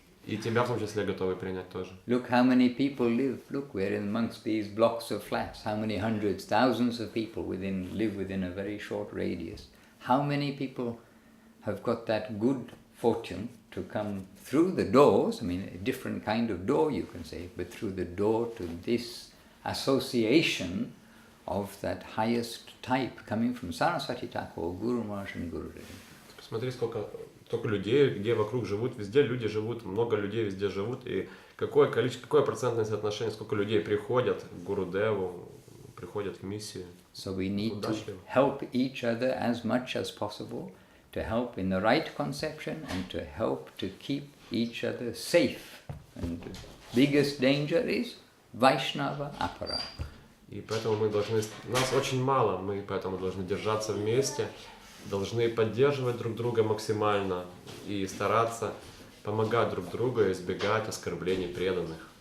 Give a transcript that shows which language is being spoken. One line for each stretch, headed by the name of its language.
Russian: И тебя в том числе готовы принять тоже.
English: Look how many people live. Look, we're in amongst these blocks of flats. How many hundreds, thousands of people live within a very short radius. How many people have got that good fortune to come through the doors, I mean a different kind of door you can say, but through the door to this association of that highest type coming from Saraswati Thakur, Guru Maharaj and Gurudev.
Russian: Посмотри, сколько людей, где вокруг живут, везде люди живут, много людей везде живут, и какое процентное соотношение, сколько людей приходят к Гурудеву, приходят в миссию.
English: So we need to help each other as much as possible, to help in the right conception and to help to keep each other safe. And the biggest danger is Vaishnava Apara.
Russian: И поэтому нас очень мало, мы поэтому должны держаться вместе, должны поддерживать друг друга максимально и стараться помогать друг другу и избегать оскорблений преданных.